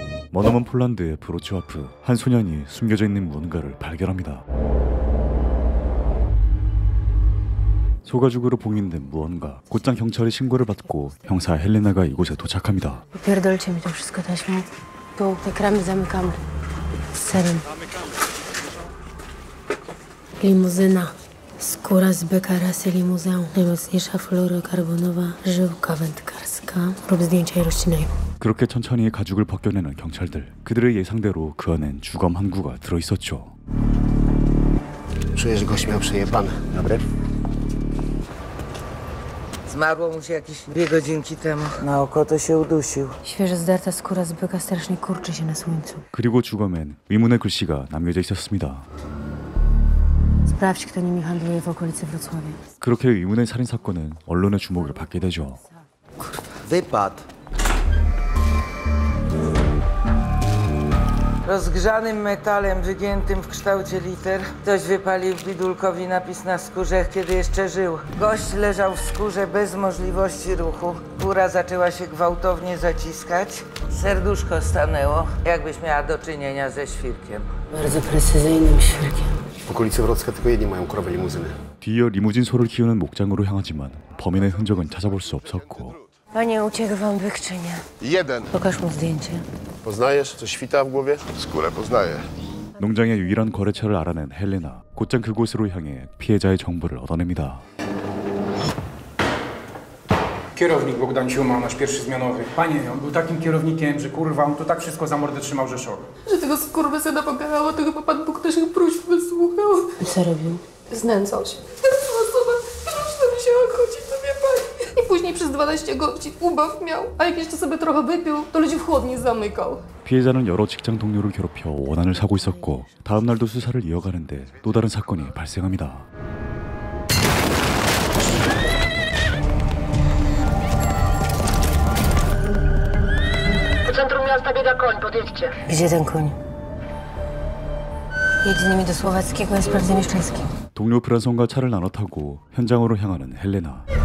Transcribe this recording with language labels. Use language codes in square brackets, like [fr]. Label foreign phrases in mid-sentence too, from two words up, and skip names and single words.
[ko] 머나먼 폴란드의 브로츠와프, 한 소년이 숨겨져 있는 무언가를 발견합니다. 소가죽으로 봉인된 무언가. 곧장 경찰이 신고를 받고 형사 헬레나가 이곳에 도착합니다. [pl] Pierdolcie mi to wszystko taśmą. Tu te kramy zamykamy. Z serem. Limuzyna. Skóra z byka rasy limuzę. Najmocniejsza fluorokarbonowa żyłka wędkarska. Rób zdjęcia i rozcinaj. [ko] 그렇게 천천히 가죽을 벗겨내는 경찰들. 그들의 예상대로 그 안엔 주검 한 구가 들어있었죠. [pl] Czuję, że gość miał przejebane. Dobre? Zmarło mu się jakieś 2 godzinki temu. Na oko to się udusił. Świeżo zdarta skóra z byka strasznie kurczy się na słońcu. [ko] 그리고 주검엔 의문의 글씨가 남겨져 있었습니다. [pl] Sprawdź, kto nimi handluje w okolicy Wrocławia. [ko] 그렇게 의문의 살인 사건은 언론의 주목을 받게 되죠. [pl] Wypad. Rozgrzanym metalem wygiętym w kształcie liter ktoś wypalił bidulkowi napis na skórze, kiedy jeszcze żył. Gość leżał w skórze bez możliwości ruchu. Góra zaczęła się gwałtownie zaciskać. Serduszko stanęło, jakbyś miała do czynienia ze świrkiem. Bardzo precyzyjnym świerkiem. W okolicy Wrocławia tylko jedni mają krowe limuzyny. [ko] 뒤이어 리무진 소를 키우는 목장으로 향하지만 범인의 흔적은 찾아볼 수 없었고. [pl] Panie, uciekł wam byk czy nie? Jeden. Pokaż mu zdjęcie. Poznajesz? Coś świta w głowie? Skórę poznaję. [ko] 농장의 유일한 거래처를 알아낸 헬레나. 곧장 그곳으로 향해 피해자의 정보를 얻어냅니다. [pl] Kierownik Bogdan Ciuma, nasz pierwszy zmianowy. Panie, on był takim kierownikiem, że kurwa, on tu tak wszystko za mordę trzymał, że szok. Że tego skurwysyna pokazało, to chyba Pan Bóg naszych próśb wysłuchał. I co robił? Znęcał się. Teraz osoba, która mi się chodzi, to wie Pani. I później przez 12 godzin ubaw miał, a jak jeszcze sobie trochę wypił, to ludzi w chłodni zamykał. [ko] 피해자는 여러 직장 동료를 괴롭혀 원한을 사고 있었고 다음 날도 수사를 이어가는데 또 다른 사건이 발생합니다. [pl] W centrum miasta biega koń, podjedźcie. Gdzie ten koń? Jedź z nimi do Słowackiego, ja sprawdzę Mieszczański. [ko] 동료 브란손과 차를 나눠 타고 현장으로 향하는 헬레나.